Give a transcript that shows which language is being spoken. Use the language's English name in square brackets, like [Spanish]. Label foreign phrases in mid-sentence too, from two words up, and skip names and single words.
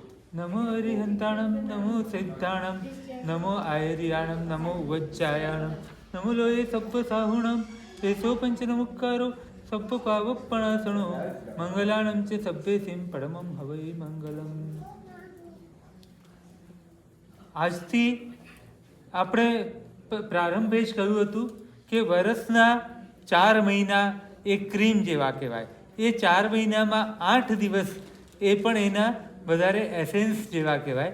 [Prakrit languages] नमो हरिहंताणं नमो सिद्धाणं नमो आयर्याणं नमो उवज्जायाणं नमो लोये सप्पसाहुणं येषो पंचनमुक्कारो सप्पपावप्पणासणो मंगलाणं च सभ्येसिं परमं हवै मंगलम्। [Gujarati] આજથી આપણે પ્રારંભે જ કહ્યું હતું કે વર્ષના 4 મહિના એ ક્રીમ જેવા કહેવાય. એ 4 મહિનામાં 8 દિવસ એ પણ એના વધારે એસેન્સ જેવા કહેવાય.